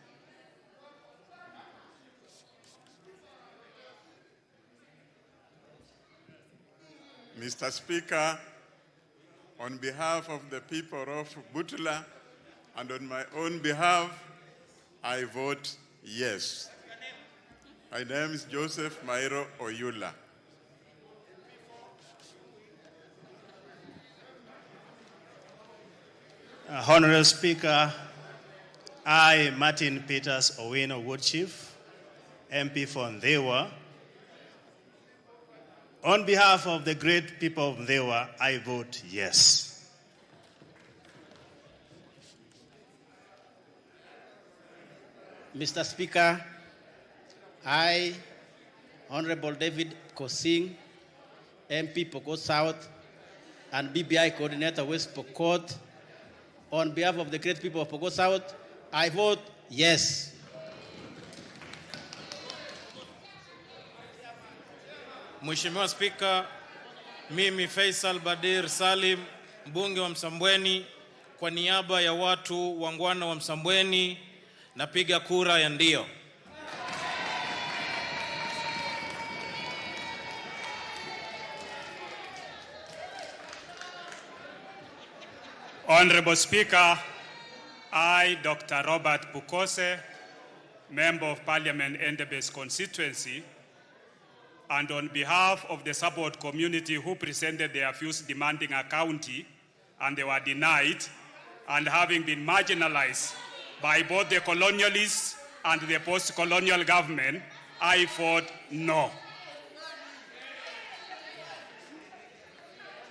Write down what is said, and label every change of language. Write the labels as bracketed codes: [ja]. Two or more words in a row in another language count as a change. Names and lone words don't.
[en] Mr. Speaker, on behalf of the people of Butula and on my own behalf, I vote yes. My name is Joseph Mairo Oyula. Honorable Speaker, I, Martin Peters Owino Woodchief, MP for Ndewa. On behalf of the great people of Ndewa, I vote yes. Mr. Speaker, I, Honorable David Kosing, MP Pokot South, and BBI Coordinator West Pokot, on behalf of the great people of Pokot South, I vote yes. [sw] Mheshimiwa Spika, mimi Faisal Badir Salim, mbunge wa Msambweni, kwa niaba ya watu wangwana wa Msambweni, napiga kura ya ndio. [en] Honorable Speaker, I, Dr. Robert Bukose, Member of Parliament, Endebess constituency, and on behalf of the support community who presented their views demanding a county, and they were denied, and having been marginalized by both the colonialists and the post-colonial government, I vote no.